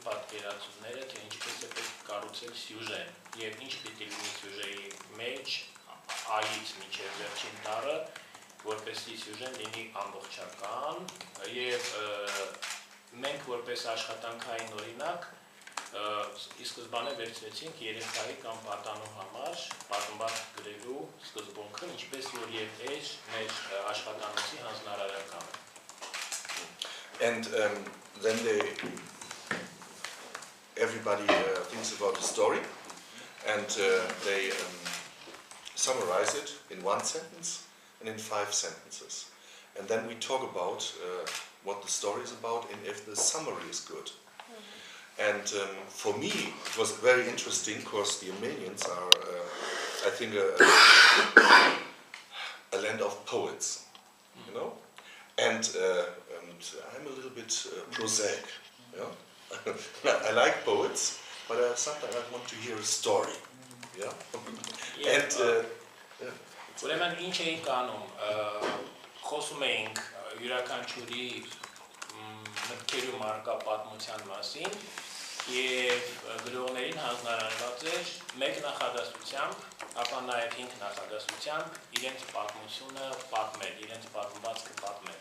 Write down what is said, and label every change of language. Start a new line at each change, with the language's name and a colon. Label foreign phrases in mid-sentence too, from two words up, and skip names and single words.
Armenian: պատկերացումները, թե ինչպես է պետք կառուցել սյուժեն եւ ինչ պիտի լինի սյուժեի մեջ այից մինչեւ վերջին տառը, որպեսզի սյուժեն լինի ամբողջական եւ մենք որպես աշխատանքային օրինակ ի սկզբանե վերցրեցինք երեխայի կամ պատանու համար պատմվածք գրելու սկզբունքը, ինչպես որ եւ էջ մեր աշխատանոցի հանձնարարականը.
English: And then everybody thinks about the story, and they summarize it in 1 sentence and in 5 sentences. And then we talk about what the story is about and if the summary is good. And for me, it was very interesting because the Armenians are, I think, a land of poets, you know? And I'm a little bit prosaic. Yeah? I like poets, but sometimes I want to hear a story. Yeah? And
Armenian: ուրեմն ինչ էինք անում, խոսում էինք յուրաքանչյուրի մտքերի ու մանկապատմության մասին եւ գրողներին հանձնարարված էր մեկ նախադասությամբ, ապա նաեւ 5 նախադասությամբ իրենց պատմությունը պատմել, իրենց պատմվածքը պատմել.